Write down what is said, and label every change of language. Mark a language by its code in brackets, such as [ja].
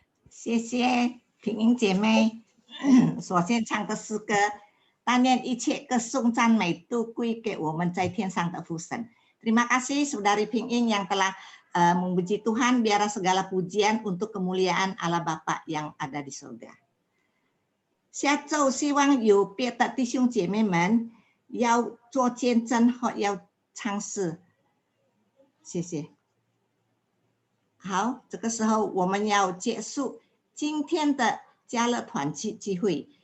[zh] 谢谢平英姐妹所献唱的诗歌，但愿一切歌颂赞美都归给我们在天上的父神。 [id] Terima kasih Saudari Ping-ing yang telah memuji Tuhan. Biar segala pujian untuk kemuliaan Allah Bapa yang ada di surga. [zh] 下周希望有别的弟兄姐妹们要做见证或要唱诗。谢谢。好，这个时候我们要结束今天的家乐团聚会.